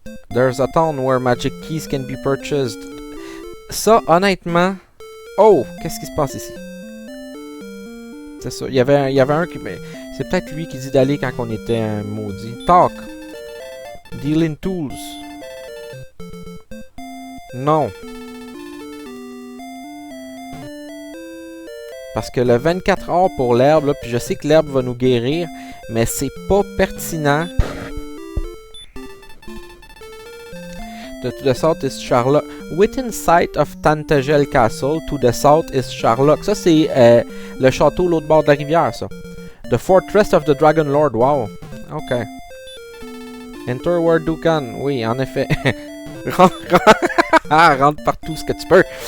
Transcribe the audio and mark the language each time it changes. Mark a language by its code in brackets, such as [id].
[en] There's a town where magic keys can be purchased. [fr] Ça, honnêtement... Oh! Qu'est-ce qui se passe ici? C'est ça. Il y avait un qui... C'est peut-être lui qui dit d'aller quand on était maudit. [en] Talk. Dealing tools. [fr] Non. Parce que le 24 heures pour l'herbe, puis je sais que l'herbe va nous guérir, mais c'est pas pertinent. [en] To the south is Charlock. Within sight of Tantagel Castle, to the south is Charlock. [fr] Ça, c'est le château l'autre bord de la rivière, ça. [en] The fortress of the Dragon Lord. Wow. Ok. Enter where you can. [fr] Oui, en effet. Rentre partout ce que tu peux.